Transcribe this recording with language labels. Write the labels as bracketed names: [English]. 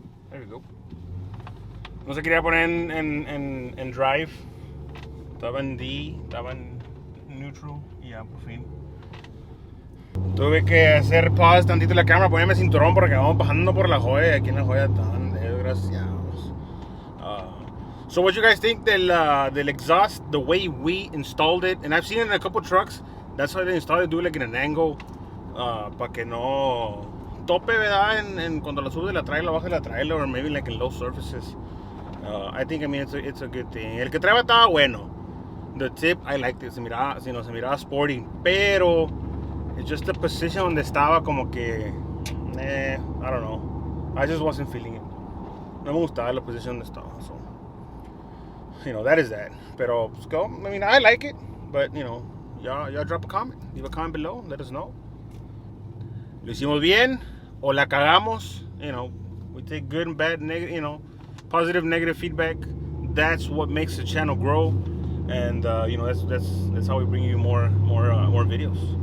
[English] There we go. [Spanish] No se quería poner en drive. Estaba en D, estaba en neutral y ya por fin. Tuve que hacer pause tantito la cámara, ponerme cinturón porque vamos bajando por la joya. Aquí en la joya tan desgraciados. [English] So what you guys think del exhaust, the way we installed it, and I've seen it in a couple trucks, That's why they installed it, do it like in an angle, [Spanish] para que no tope, ¿verdad? En cuando la sube la trailer, la baja la trailer, [English] or maybe like in low surfaces. I mean, it's a good thing. [Spanish] El que traía estaba bueno. [English] The tip, I liked it. [Spanish] Se miraba sporty, pero [English] it's just the position [Spanish] donde estaba como que, [English] I don't know. I just wasn't feeling it. [Spanish] No me gustaba la posición donde estaba, [English] so, that is that. [Spanish] Pero, pues, go. [English] I mean, I like it, but, y'all drop a comment. Leave a comment below, let us know. [Spanish] Lo hicimos bien, o la cagamos. [English] We take good and bad, positive, negative feedback. That's what makes the channel grow, and that's how we bring you more videos.